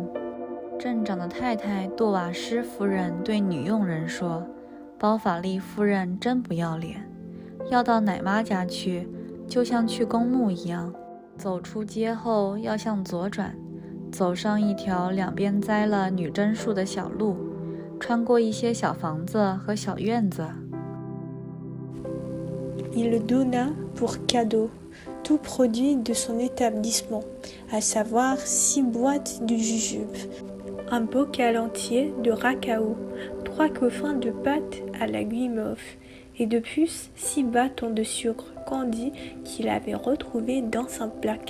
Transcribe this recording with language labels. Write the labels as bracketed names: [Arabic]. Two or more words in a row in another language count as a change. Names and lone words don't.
[Chinese] 镇长的太太杜瓦施夫人对女佣人说，包法利夫人真不要脸，要到奶妈家去，就像去公墓一样，走出街后要向左转，走上一条两边栽了女贞树的小路，穿过一些小房子和小院子。 [French] Il donna pour cadeau tout produit de son établissement, à savoir 6 boîtes de jujubes, un bocal entier de racaou, 3 coffins de pâte à la guimauve, et de plus 6 bâtons de sucre candi qu'il avait retrouvés dans son placard.